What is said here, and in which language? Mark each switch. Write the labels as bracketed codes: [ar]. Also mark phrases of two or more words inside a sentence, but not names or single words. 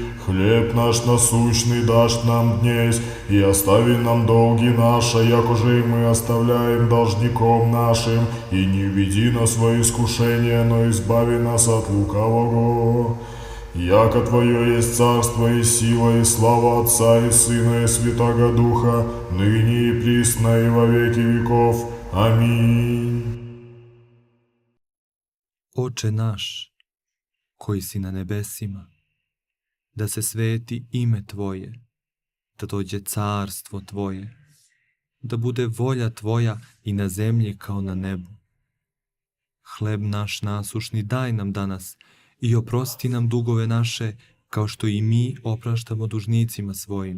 [cu] Хлеб наш насущный дашь нам днесь, и остави нам долги наши, якоже и мы оставляем должником нашим, и не введи нас во искушение, но избави нас от лукавого. Яко Твое есть царство и сила и слава Отца и Сына и Святаго Духа, ныне и присно и во веки веков. Аминь. [sr] Oče naš, koji si na nebesima, da se sveti ime Tvoje, da dođe carstvo Tvoje, da bude volja Tvoja i na zemlji kao na nebu. Hleb naš nasušni daj nam danas i oprosti nam dugove naše, kao što i mi opraštamo dužnicima svojim.